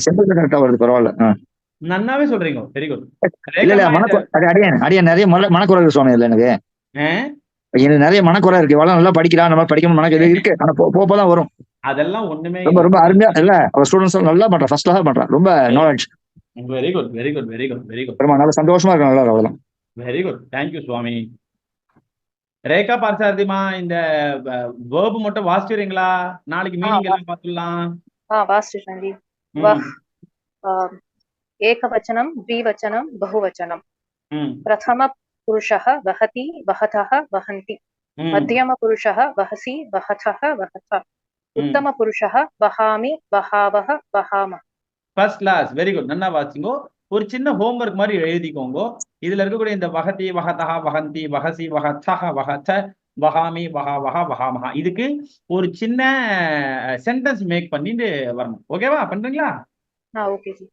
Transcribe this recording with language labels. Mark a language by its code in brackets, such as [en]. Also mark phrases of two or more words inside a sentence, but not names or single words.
[en] simple correct [ta] வருது. பரவாயில்ல. நன்னாவே சொல்றீங்க. [en] very good. [ta] அடியன் நிறைய மனக்குறை இருக்கு சுவாமி. இல்ல எனக்கு எனக்கு நிறைய மனக்குறை இருக்கு. இவ்வளவு நல்லா படிக்கலாம், நம்ம படிக்கணும் மனக்குறை இருக்கு. ஆனா போதான் வரும். அதெல்லாம் ஒண்ணுமே ரொம்ப ரொம்ப அருமையா இல்ல. அவர் ஸ்டூடெண்ட்ஸ் நல்லா பண்றான். [en] first class [ta] பண்றான். ரொம்ப நாலேஜ். [en] very good very good very good very good. [ta] ரொம்ப நல்ல சந்தோஷமா இருக்கு. நல்லா அவ்வளவுதான். [en] very good. thank you சுவாமி. [ta] ரேகா பார்சாரதிமா இந்த வேர்ப் மட்டும் வாசிச்சுறீங்களா? நாளைக்கு மீனிங் எல்லாம் பார்த்துடலாம். வாசிச்சுட்டேன் ஜி. ஏகவச்சனம், [sa] द्विवचनं, बहुवचनं. प्रथम पुरुषः वहति, वहतः, वहन्ति. मध्यम पुरुषः वहसि, वहतः, वहत. उत्तम पुरुषः वहामि, वहावः, वहामः. [en] first class. very good. [ta] நல்லா வாசிங்கோ. ஒரு சின்ன ஹோம்வொர்க் மாதிரி எழுதிக்கோங்க. இதுல இருக்கக்கூடிய இந்த [sa] वहति, वहतः, वहन्ति, वहसि, वहथः, वहथ, वहामि, वहावः, वहामः [ta] இதுக்கு ஒரு சின்ன [en] sentence make [ta] பண்ணிட்டு வரணும். ஓகேவா? பண்றீங்களா? ஓகே ஜி.